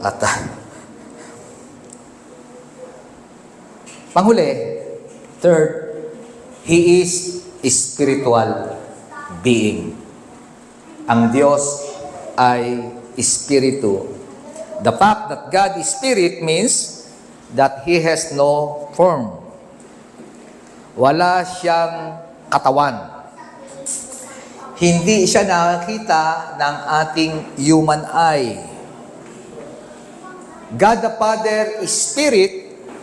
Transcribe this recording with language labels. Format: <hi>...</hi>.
<tl>At panghuli,</tl> <en>third, He is a spiritual being.</en> <tl>Ang Diyos ay espiritu.</tl> <en>The fact that God is spirit means that He has no form.</en> <tl>Wala siyang katawan. Hindi siya nakakita ng ating human eye.</tl> <en>God the Father is Spirit.</en>